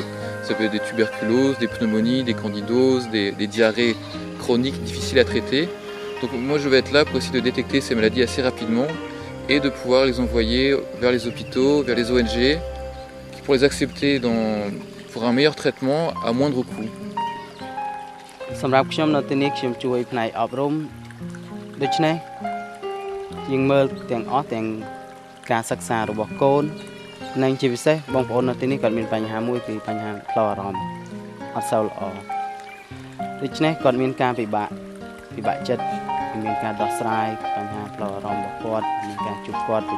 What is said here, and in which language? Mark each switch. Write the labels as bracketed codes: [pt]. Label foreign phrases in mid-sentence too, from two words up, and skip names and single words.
[fr] Ça peut être des tuberculoses, des pneumonies, des candidoses, des diarrhées chroniques difficiles à traiter. Donc moi, je vais être là pour essayer de détecter ces maladies assez rapidement et de pouvoir les envoyer vers les hôpitaux, vers les ONG, qui pourront les accepter pour un meilleur traitement à moindre coût. [km] សម្រាប់ខ្ញុំនៅទីនេះខ្ញុំជួយផ្នែកអប់រំដូច្នេះយើងមើលទាំងអស់ទាំងការសិក្សារបស់កូននិងជាពិសេសបងប្អូននៅទីនេះគាត់មានបញ្ហាមួយគឺបញ្ហាផ្លូវអារ ម្មណ៍អត់សូវល្អដូច្នេះគាត់មានការពិបាកចិត្តមានការដោះស្រាយបញ្ហាផ្លូវអារម្មណ៍របស់គាត់មានការជួបគាត់ប្រ